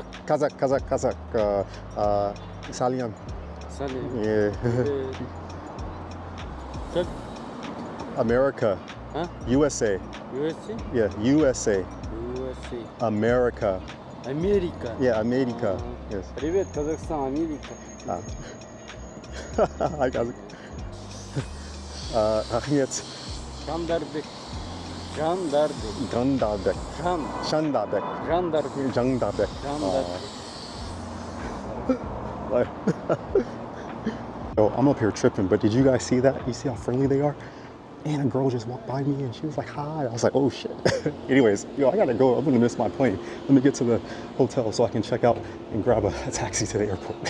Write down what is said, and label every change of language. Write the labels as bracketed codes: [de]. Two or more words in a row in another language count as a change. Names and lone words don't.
[en] Kazakh. Salyam. [kk] Salim. [en] Yeah. [ru] Как? [en] America. Huh? USA. USA? Yeah, USA. USA. America. [ru] Америка. [en] Yeah, America. Yes. [ru] Привет, Казахстан, Америка. [en] Hi, Kazakh. Rahmet. Жандарбек. Жандарбek. Gandarbek. Жандарбek. Jandarбek. Жандарбek. Yo, I'm up here tripping, but did you guys see that? You see how friendly they are? and a girl just walked by me and she was like, hi. I was like, oh shit. Anyways, I gotta go. I'm gonna miss my plane. Let me get to the hotel so I can check out and grab a taxi to the airport.